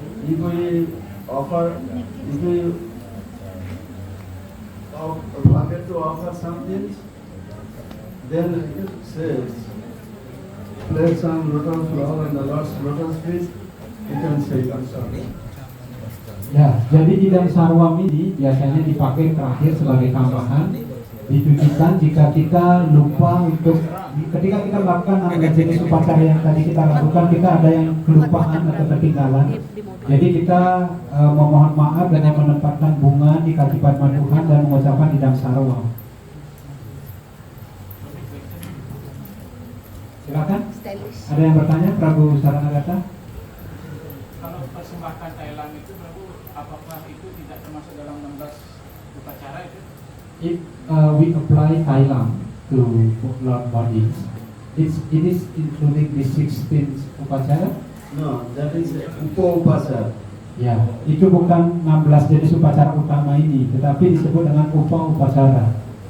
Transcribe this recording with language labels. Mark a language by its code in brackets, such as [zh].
[en] If we offer, if we forget to offer something, then it says, place some lotus flower and the Lord's lotus feet, you can say idam sarva. [id] Ya, jadi idam sarwam ini biasanya dipakai terakhir sebagai tambahan, ditujukan jika kita lupa untuk ketika kita melakukan 16 jenis upacara yang tadi kita lakukan, kita ada yang kelupaan atau ketinggalan. Jadi kita memohon maaf dengan menempatkan bunga di kaki Padma Tuhan dan mengucapkan idam sarwam. Silakan. Stylish. Ada yang bertanya, Prabu Saranagata? Kalau persembahkan Thailand itu Prabu, apakah itu tidak termasuk dalam 16 upacara itu? [en] If we apply Thailam to Lord body, it is including the 16 upacara. No, that is upa-upasara. [id] Ya, itu bukan 16 jenis upacara utama ini, tetapi disebut dengan upa-upacara.